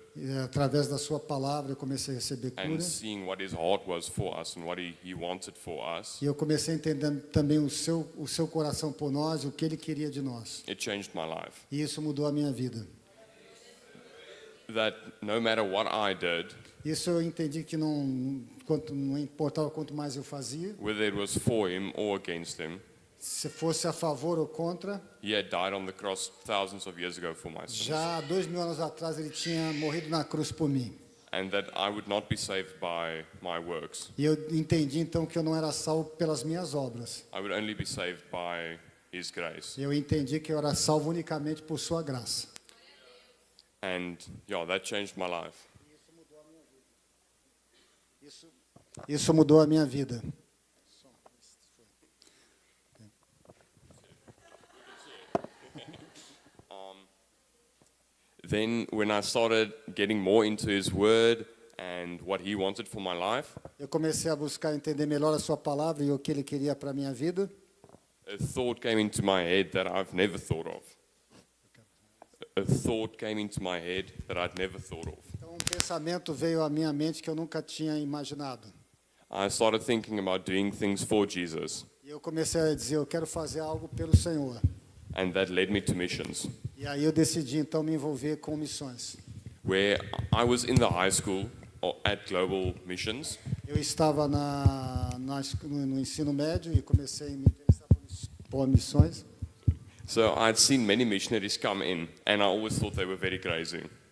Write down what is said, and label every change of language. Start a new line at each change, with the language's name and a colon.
Portuguese: e, através da sua palavra eu comecei a receber
English: and
Portuguese: cura.
English: seeing what his heart was for us and what he wanted for us,
Portuguese: E eu comecei a entender também o seu coração por nós, o que ele queria de nós.
English: it changed my life.
Portuguese: E isso mudou a minha vida.
English: That no matter what I did,
Portuguese: Isso eu entendi que não importava quanto mais eu fazia,
English: whether it was for him or against him,
Portuguese: se fosse a favor ou contra.
English: he had died on the cross thousands of years ago for my sins.
Portuguese: Já há 2000 anos atrás ele tinha morrido na cruz por mim.
English: And that I would not be saved by my works.
Portuguese: E eu entendi então que eu não era salvo pelas minhas obras.
English: I would only be saved by his grace.
Portuguese: Eu entendi que eu era salvo unicamente por sua graça.
English: And that changed my life.
Portuguese: Isso mudou a minha vida.
English: Then when I started getting more into his word and what he wanted for my life,
Portuguese: Eu comecei a buscar entender melhor a sua palavra e o que ele queria para a minha vida.
English: a thought came into my head that I've never thought of. A thought came into my head that I'd never thought of.
Portuguese: Então um pensamento veio à minha mente que eu nunca tinha imaginado.
English: I started thinking about doing things for Jesus,
Portuguese: E eu comecei a dizer, eu quero fazer algo pelo Senhor.
English: and that led me to missions,
Portuguese: E aí eu decidi então me envolver com missões.
English: where I was in the high school at Global Missions,
Portuguese: Eu estava no ensino médio e comecei a me interessar por missões.
English: so I'd seen many missionaries come in, and I always thought they were very crazy.